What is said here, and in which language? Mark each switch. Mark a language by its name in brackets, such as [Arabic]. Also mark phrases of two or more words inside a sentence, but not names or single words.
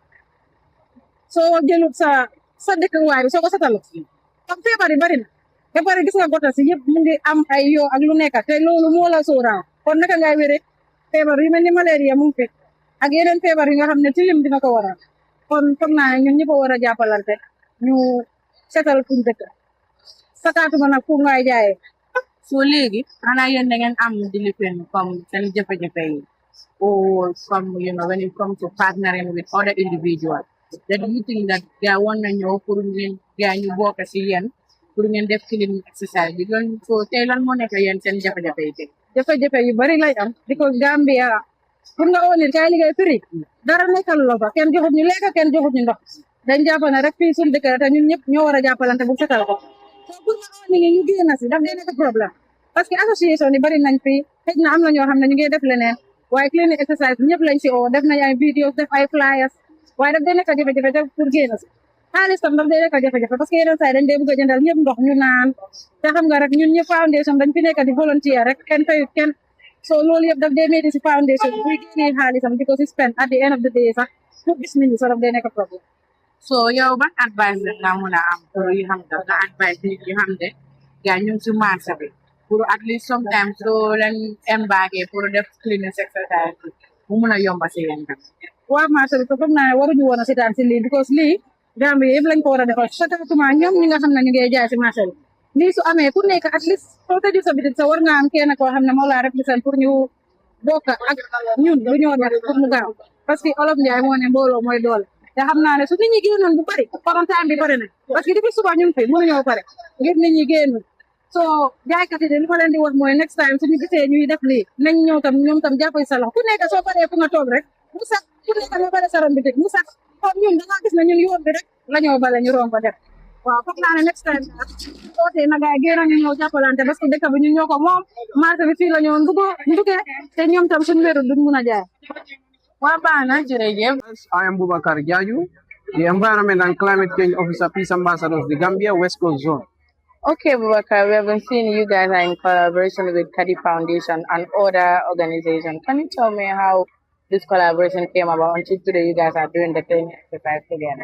[Wolof] soo jëlut sa dëkkuwaay bi soo ko setalu comme feebar yi bari na ba pare gis nga gota si yëpp mu ngi am ay yoo ak lu nekk te loolu moo la sóoraaw kon naka ngay wéree feebar yu mel ni malaria mu ngi fi ak yeneen feebar yi nga xam ne tilim dina ko waral kon foog naa ne ñun ñëpp a war a jàppalante ñu setal fuñ dëkk sakaatuma nag fu ngay jaayee so léegi xanaa yéen da ngeen am dilifin comme seen jafe-jafe yi [English] or from when it comes to partnering with other individuals that you think that they want to know [Wolof] pour ngeen gaa ñu bokk si yéen pour ngeen def [English] cleaning exercise [Wolof] bi loolu so tey lan moo nekk yéen seen jafe-jafe yi tey jafe-jafe yu bari lay am because Gambia pour nga oo nit kay liggéey firi dara nekkal la fa kenn joxut ñu lekk kenn joxut ñu ndox dañ jàpp ne rek fii suñu dëkk te ñun ñëpp ñoo war a jàppalante bu setal ko so pour nga oo nit ñi ñu génn si daf dee nekk [French] problème parce que [Wolof] association yi bari nañ fi xëj na am na ñoo xam ne ñu ngi def leneen waaye [English] cleaning exercise [Wolof] ñëpp lañ si oo def nañ ay videos def ay flyers waaye daf dee nekk jafe-jafe pour génn si xaalis tam daf dee nekk jafe-jafe [French] parce que [Wolof] yeneen saa yi dañ dee bëgg a jëndal ñëpp ndox ñu naan te xam nga rek ñun ñëpp foundation dañ fi nekk di volunteer rek kenn fayut kenn so loolu yëpp daf dee métti si foundation buy génnee xaalisam di ko si [English] spend at the end of the day [Wolof] sax pour gis nit ñi so daf dee nekk problème so yow ban advice la nga mën a am pour yu xam ne nga advice nit yu xam ne gaa ñu ngi si marché bi pour [English] at least sometimes [Wolof] soo leen embarqué pour def [English] cleaning exercise [Wolof] mu mun a yomba si yéen tam waa marché bi foog naa ne waruñu woon a seetaan si lii because lii Gambie yëpp lañ ko war a defal surtout ñoom ñi nga xam ne ñu ngi jaay si marché bi lii su amee ku nekk [English] at least [Wolof] soo tëjee sa bitik sa war nga am kenn koo xam ne moo laa represent pour ñu bokk ak ñun lu ñoo def pour mu gaaw [French] parce que [Wolof] olof Njaay moo ne mbooloo mooy doole te xam naa ne su nit ñi génnoon bu bari parentam bi bari na [French] parce que depuis [Wolof] suba ñun fi mënuñoo pare ngir nit ñi génn so jaaykat yi de li ma leen di wax mooy [English] next time [Wolof] suñu gisee ñuy def lii nañ ñëw tam ñoom tam jàppale sa loxo ku nekk soo paree fu nga toog rek mu sax ku nekk nga bare sa ron bitik mu sax comme ñun da ngaa gis ne ñun yoon bi rek la ñoo bale ñu romb def waaw foog naa ne [English] next time [Wolof] ootee na gaay génn ñu ñëw jàppalante [French] parce que [Wolof] dëkk bi ñun ñoo ko moom marché bi fii la ñoo ndugee te ñoom tam suñu wéru duñ mun a jaay waa baax na jërëjëf [English] I am Boubacar Diadio, the Environment and Climate Change Officer, Peace Ambassador of the Gambia West Coast Zone. Okay, Boubacar, we have been seeing you guys are in collaboration with Kaddy Foundation and other organizations. Can you tell me how this collaboration came about until today you guys are doing the cleaning exercise together?